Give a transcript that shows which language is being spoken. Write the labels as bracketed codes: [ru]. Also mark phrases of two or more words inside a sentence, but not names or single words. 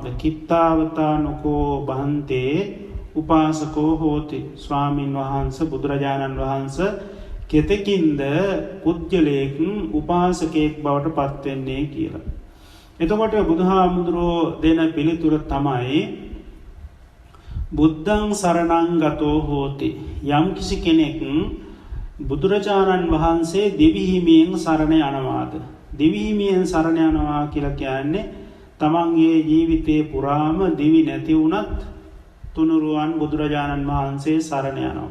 [pi] කිත්තාවතානුකෝ බහන්තේ උපාසකෝ හෝති. [si] ස්වාමින් වහන්සේ බුදුරජාණන් වහන්සේ කෙතකින්ද පුජ්‍යලයක උපාසකයෙක් බවට පත් වෙන්නේ කියලා. එතකොට බුදුහාමුදුරෝ දෙන පිළිතුර තමයි [pi] බුද්ධං සරණං ගතෝ හෝති. [si] යම් කිසි කෙනෙක් බුදුරජාණන් වහන්සේ දිවිහිමියෙන් සරණ යනවාද? දිවිහිමියෙන් සරණ යනවා කියලා කියන්නේ තමන්ගේ ජීවිතේ පුරාම දිවි නැති වුණත් තුනුරුවන් බුදුරජාණන් වහන්සේ සරණ යනවා.